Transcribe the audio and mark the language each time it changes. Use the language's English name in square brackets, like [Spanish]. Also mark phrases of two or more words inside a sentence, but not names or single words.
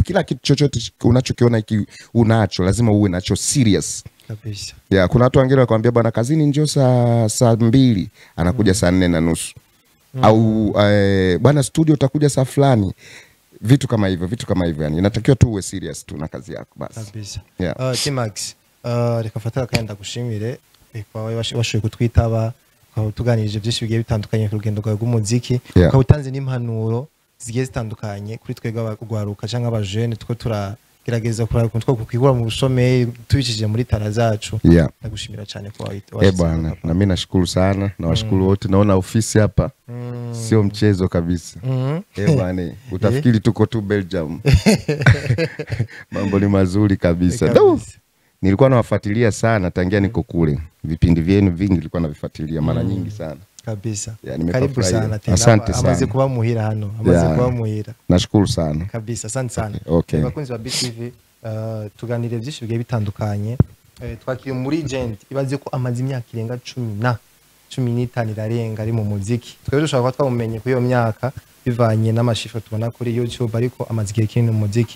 [Swahili] Kila kitu chochote unachokiona unacho lazima uwe nacho serious. Kabisa. Yeah, kuna watu wengine wanakuambia bwana kazini njoo saa 2, anakuja saa 4:30. Au bwana studio utakuja saa fulani. Vitu kama hivyo yani. Inatakiwa tu uwe serious tu na kazi yako basi. Kabisa. Yeah. T-Max, [Rundi] reka fataka kandi gushimire kwa washoye kutwitaba tuganirije byinshi bigiye bitandukanye ku rugendo rw'umuziki. Ukabutanze n'impanuro zigiye zitandukanye kuri twebwe abagwaruka cyangwa abajene two turagerageza kuraba kuntu two kwikura mu bushomeri tubicishije muri tara zacu. Nagushimira cyane kwa [Swahili] bwana, na mimi nashukuru sana na washukuru wote. Naona ofisi hapa sio mchezo kabisa. Bwana, utafikiri tuko tu Belgium. Mambo ni mazuri kabisa. Nilikuwa nawafuatilia sana tangia niko kule. Vipindi vyenu vingi nilikuwa navifuatilia mara nyingi sana. Kabisa. Karibu sana tena. Asante sana. [Rundi] Amaze kuba muhira hano. Amaze kuba muhira. [Swahili] Nashukuru sana. Kabisa, asante sana. Okay. [Rundi] Bakunzi ba BTV, tuganire byinshi bigiye bitandukanye. Twakiriye muri Agent ibaze ko amaze imyaka irenga 15 irarenga ari mu muziki. Twebwe dushaka ko twamumenye kuri iyo myaka bivanye n'amashifo tubona kuri YouTube, ariko amaze igihe kinini mu muziki.